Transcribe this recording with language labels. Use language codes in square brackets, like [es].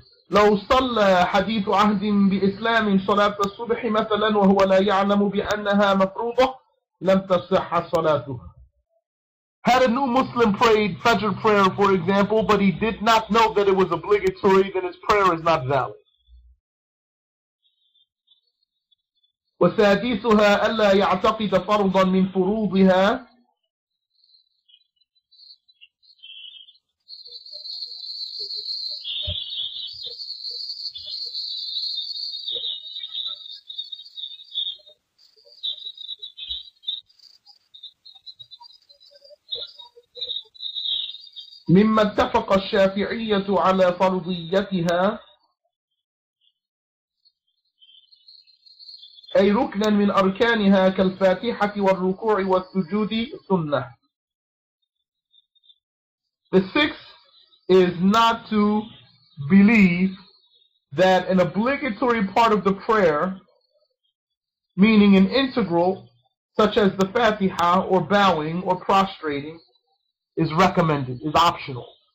[ar] لو صلى حديث عهد بإسلام صلاة الصبح مثلا وهو لا يعلم بأنها مفروضة لم تصح صلاته. [en] Had a new Muslim prayed Fajr prayer, for example, but he did not know that it was obligatory, then his prayer is not valid. [ar] وسادسها ألا يعتقد فرضا من فروضها مما اتفق الشافعية على فرضيتها أي ركنا من أركانها كالفاتحة والركوع والسجود سنة. [en] The sixth is not to believe that an obligatory part of the prayer, meaning an integral, such as the Fatiha or bowing or prostrating, is recommended, is optional.